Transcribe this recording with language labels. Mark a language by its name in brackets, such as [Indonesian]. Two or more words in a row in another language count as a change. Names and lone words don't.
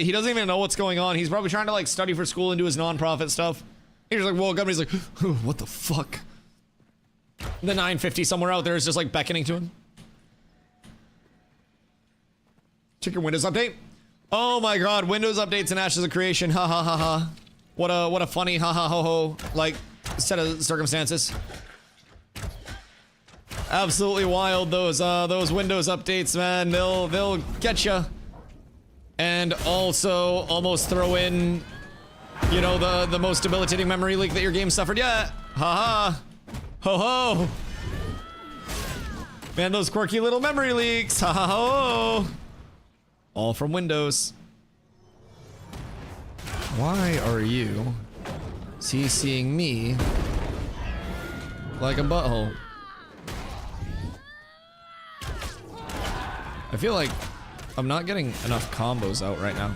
[English] He doesn't even know what's going on. He's probably trying to like study for school and do his nonprofit stuff. He's like woke up and he's like, what the fuck? The 950 somewhere out there is just like beckoning to him. Check your Windows update. Oh my god, Windows updates and Ashes of Creation. Ha ha ha ha. What a funny ha ha ho ho like set of circumstances. Absolutely wild, those Windows updates, man. They'll get you. And also almost throw in, you know, the most debilitating memory leak that your game suffered yet. Ha ha. Ho ho. Man, those quirky little memory leaks. Ha ha ho. All from Windows. Why are you CCing me like a butthole? I feel like I'm not getting enough combos out right now.